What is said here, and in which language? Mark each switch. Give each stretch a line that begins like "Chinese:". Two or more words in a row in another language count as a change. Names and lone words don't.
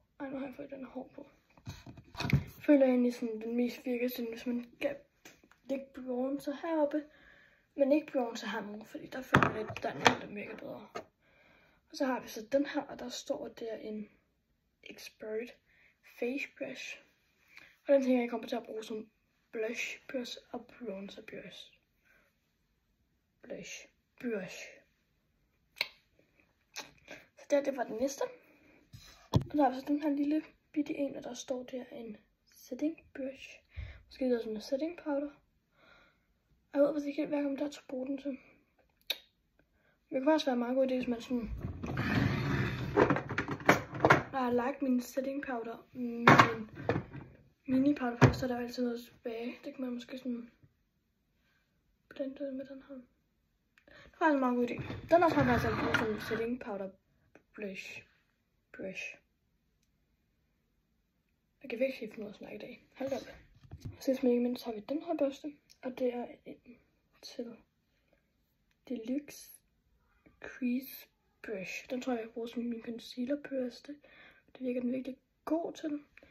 Danish: Ej, nu har jeg fået den hår på. Jeg føler egentlig sådan, den mest virker sådan, hvis man kan lægge bronzer heroppe, men ikke bronzer hernede, fordi der føler jeg lidt, der er noget, der virker bedre. Og så har vi så den her, og der står der en Expert Face Brush. Og den tænker jeg kommer til at bruge som
English: blush brush
Danish: og
English: bronzer brush. Blush brush.
Danish: Så det var den næste. Og der er så den her lille bitte en, og der står der en
English: setting brush.
Danish: Måske det er sådan en
English: setting powder.
Danish: Jeg ved ikke helt, hvad jeg kommer til at bruge den til. Det kan faktisk være en meget god idé, hvis man sådan... Når jeg har lagt min
English: setting powder
Danish: med en
English: mini powder
Danish: på, så er der altid noget tilbage. Det kan man måske sådan blende ud med den her. Det var altså en meget god idé. Den også har faktisk brugt sådan en
English: setting powder brush.
Danish: Jeg kan virkelig finde noget at snakke i dag. Hold op. Sidst men ikke mindst har vi den her børste. Og det er en til Deluxe Crease Brush. Den tror jeg bruger som min concealer børste. Det virker den virkelig god til.